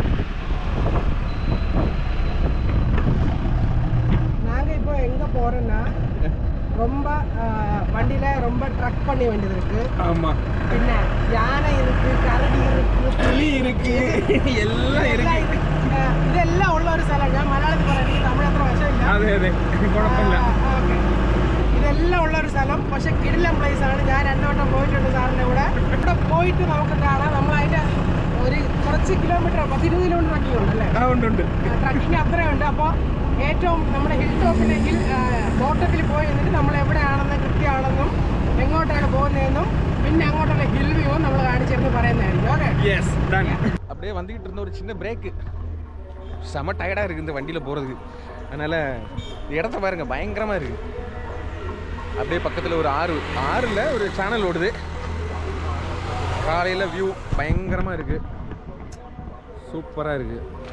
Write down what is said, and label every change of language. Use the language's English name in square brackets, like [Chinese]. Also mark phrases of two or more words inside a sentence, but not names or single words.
[Tamil] நாங்கள் இப்போ எங்கே போகிறோன்னா ரொம்ப வண்டியில் ரொம்ப ட்ரக் பண்ணி வேண்டியது இருக்குது. ஆமாம், பின்ன யானை இருக்குது, கரடி இருக்குது, புலி இருக்குது, எல்லாம் இருக்குது. இதெல்லாம் உள்ள ஒரு സ്ഥലം. [Malayalam] ഞാൻ മലയാളത്തിൽ പറയുന്നത് തമിഴത്ര വശമില്ല. അതെ കുഴപ്പമില്ല. ഓക്കെ, ഇതെല്ലാം ഉള്ള ഒരു സ്ഥലം. പക്ഷെ കിടിലം പ്ലേസ് ആണ്. ഞാൻ 2 വട്ടം പോയിട്ടുണ്ട് സാറിൻ്റെ കൂടെ. ഇവിടെ പോയിട്ട് നമുക്ക് കാണാം. നമ്മൾ അതിൻ്റെ ഒരു കുറച്ച് കിലോമീറ്റർ 10-20 കിലോമീറ്റർ ട്രക്കിംഗ് ഉണ്ടല്ലേ? ഉണ്ട്. ട്രക്കിംഗ് അത്രയുണ്ട്. അപ്പോൾ ഏറ്റവും നമ്മുടെ [English] hill topilenkil [Malayalam] ബോട്ടത്തിൽ പോയി എന്നിട്ട് നമ്മൾ എവിടെയാണെന്ന് കൃത്യമാണെന്നും എങ്ങോട്ടാണ് പോകുന്നതെന്നും പിന്നെ അങ്ങോട്ടുള്ള [English] hill view [Malayalam] നമ്മൾ കാണിച്ചിരുന്ന് പറയുന്നതായിരിക്കും. ഓക്കെ, [English] yes done. [Tamil] அப்படியே வந்துக்கிட்டு இருந்த ஒரு சின்ன பிரேக்கு. செம டயர்டாக இருக்குது இந்த வண்டியில் போகிறதுக்கு. அதனால் இடத்த பாருங்கள், பயங்கரமாக இருக்குது. அப்படியே பக்கத்தில் ஒரு ஆறில் ஒரு சேனல் ஓடுது. காலையில் வியூ பயங்கரமாக இருக்குது, சூப்பராக இருக்குது.